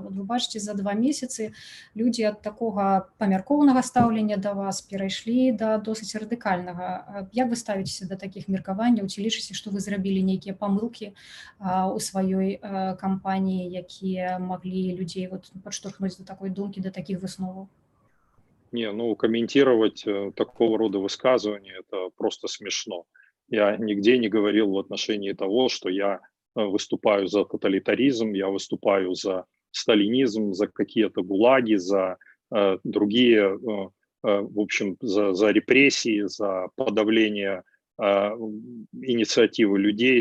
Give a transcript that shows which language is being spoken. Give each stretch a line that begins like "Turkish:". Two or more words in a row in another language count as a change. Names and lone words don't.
Belarusian: Вот вы бачыце, за 2 месяцы людзі ад такога памяркоўнага стаўлення да вас перайшлі да досыць радыкальнага. Як вы ставіцеся да такіх меркаванняў? Ці лічыце, што вы зрабілі нейкія памылкі у сваёй кампаніі, якія маглі людзей вот падштурхнуць да такой думкі, да такіх высноваў?
Russian: Не, ну комментировать такого рода высказывания это просто смешно. Я нигде не говорил в отношении того, что я выступаю за тоталитаризм, я выступаю за сталинизм, за какие-то гулаги, за другие, в общем, за репрессии, за подавление инициативы людей.